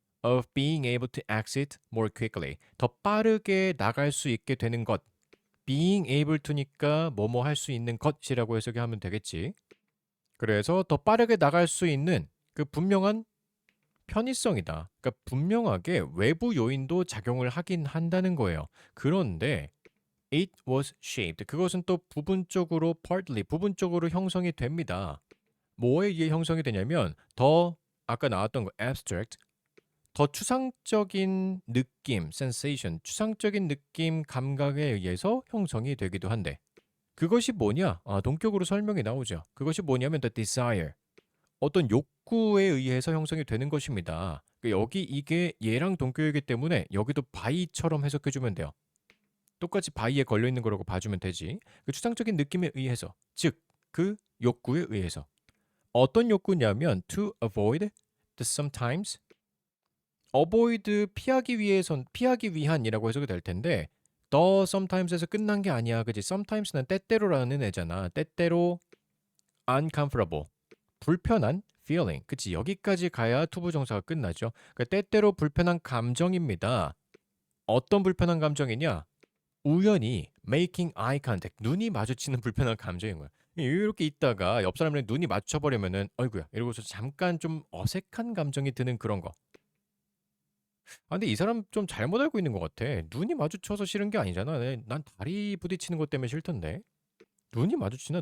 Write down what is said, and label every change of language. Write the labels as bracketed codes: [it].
[en] Of being able to exit more quickly, [ko] 더 빠르게 나갈 수 있게 되는 것. being able to니까 뭐뭐 할 수 있는 것이라고 해석이 하면 되겠지. 그래서 더 빠르게 나갈 수 있는 그 분명한 편의성이다. 그러니까 분명하게 외부 요인도 작용을 하긴 한다는 거예요. 그런데 [en] it was shaped. [ko] 그것은 또 부분적으로 partly 부분적으로 형성이 됩니다. 뭐에 의해 형성이 되냐면 더 아까 나왔던 거 abstract 더 추상적인 느낌, sensation, 추상적인 느낌, 감각에 의해서 형성이 되기도 한데 그것이 뭐냐? 동격으로 설명이 나오죠. 그것이 뭐냐면 the desire. 어떤 욕구에 의해서 형성이 되는 것입니다. 여기 이게 얘랑 동격이기 때문에 여기도 by처럼 해석해 주면 돼요. 똑같이 by에 걸려 있는 거라고 봐주면 되지. 그 추상적인 느낌에 의해서, 즉 그 욕구에 의해서. 어떤 욕구냐면 [en] to avoid the sometimes. [ko] avoid 피하기 위한이라고 해석이 될 텐데 the sometimes에서 끝난 게 아니야. 그지? sometimes는 때때로라는 애잖아. 때때로 uncomfortable. 불편한 feeling. 그치? 여기까지 가야 투부정사가 끝나죠. 그러니까 때때로 불편한 감정입니다. 어떤 불편한 감정이냐? 우연히 [en] making eye contact. [ko] 눈이 마주치는 불편한 감정인 거야. 이렇게 있다가 옆 사람이랑 눈이 마주쳐버리면은 어이구야 이러고서 잠깐 좀 어색한 감정이 드는 그런 거. 근데 이 사람 좀 잘못 알고 있는 것 같아. 눈이 마주쳐서 싫은 게 아니잖아. 난 다리 부딪히는 것 때문에 싫던데. 눈이 마주치나?